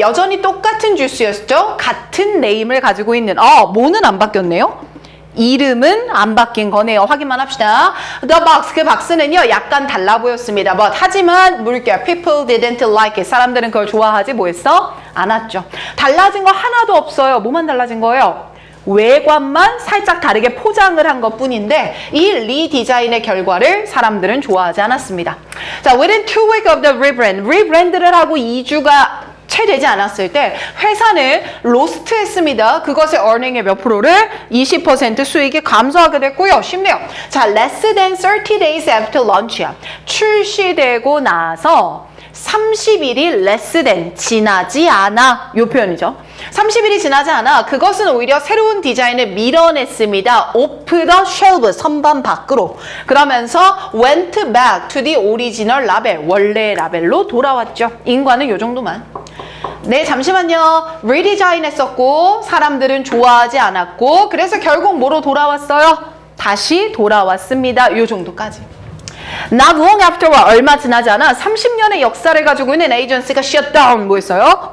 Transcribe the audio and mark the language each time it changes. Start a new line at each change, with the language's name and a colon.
Korean: 여전히 똑같은 주스였죠. 같은 네임을 가지고 있는. 뭐는 안 바뀌었네요. 이름은 안 바뀐 거네요. 확인만 합시다.
English: The box,
Korean: 그 박스는요 약간 달라 보였습니다.
English: But
Korean: 하지만 물결,
English: people didn't like it.
Korean: 사람들은 그걸 좋아하지 뭐했어? 않았죠. 달라진 거 하나도 없어요. 뭐만 달라진 거예요? 외관만 살짝 다르게 포장을 한 것뿐인데 이 리디자인의 결과를 사람들은 좋아하지 않았습니다. 자,
English: within 2 weeks of the rebrand,
Korean: 리브랜드를 하고 2주가 채 되지 않았을 때 회사는 로스트 했습니다. 그것의 earning의 몇 프로를 20% 수익이 감소하게 됐고요. 쉽네요.
English: 자, less than 30 days after launch야.
Korean: 출시되고 나서 30일이
English: less than,
Korean: 지나지 않아. 요 표현이죠. 30일이 지나지 않아. 그것은 오히려 새로운 디자인을 밀어냈습니다.
English: off the shelf,
Korean: 선반 밖으로. 그러면서
English: went back to the original label,
Korean: 원래 라벨로 돌아왔죠. 인과는 요 정도만. 네, 잠시만요. 리디자인 했었고 사람들은 좋아하지 않았고 그래서 결국 뭐로 돌아왔어요? 다시 돌아왔습니다. 요 정도까지.
English: Not long afterward,
Korean: 얼마 지나지 않아 30년의 역사를 가지고 있는 에이전시가
English: shut down,
Korean: 뭐 했어요?